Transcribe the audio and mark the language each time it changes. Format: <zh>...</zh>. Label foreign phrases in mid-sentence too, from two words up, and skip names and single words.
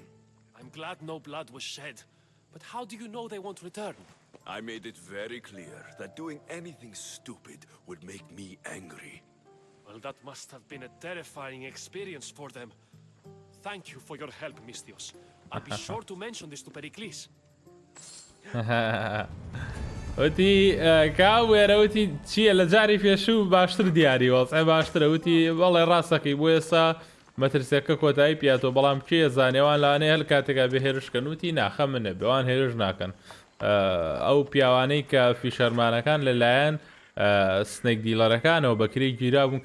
<en>I'm glad no blood was shed, but how do you know they won't return? I made it very clear that doing anything stupid would make me angry. Well, that must have been a terrifying experience for them. Thank you for your help, Mystios. I'll be sure to mention this to Pericles.</en> <ckb>وتی کاوێرە وتی چییە لە جاری پێشوو باشتر دیاری وەڵسە باشترە وتی بەڵێ ڕاستەکەی بۆ ئێستا مەترسیەکە کۆتایی پیاتۆ بەڵام کێ زانێوان لاانەیە هەل کاتێکا بە هێرشکەن وتی ناخە منە بێوان هێرش ناکەن ئەو پیاوانەی کە فیشەرمانەکان لەلایەن سنێک دیلەرەکانەوە بەکرێی گیرا بوون</ckb>